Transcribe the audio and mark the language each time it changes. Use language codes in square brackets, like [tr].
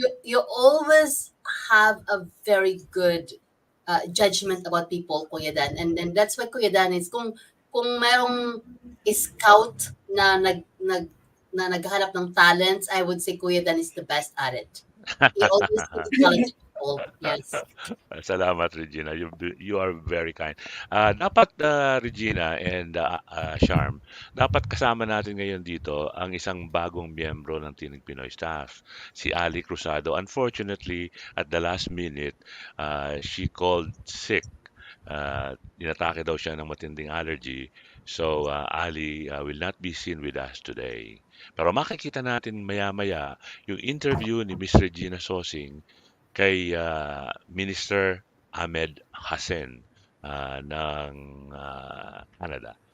[en] you always have a very good judgment about people, Kuya Dan. And that's why Kuya Dan is [tl] kung merong scout na naghahanap ng talents, [en] I would say Kuya Dan is the best at it. He always gives talent to people. Yes. Salamat, Regina. You are very kind. [tl] Dapat, Regina and Charm, dapat kasama natin ngayon dito ang isang bagong miyembro ng Tinig Pinoy staff, si Ali Cruzado. [en] Unfortunately, at the last minute, she called sick. [tl] Inatake daw siya ng matinding allergy. [en] So, Ali will not be seen with us today. [tl] Pero makikita natin maya-maya yung interview ni Miss Regina Sosing kay Minister Ahmed Hussen ng Canada.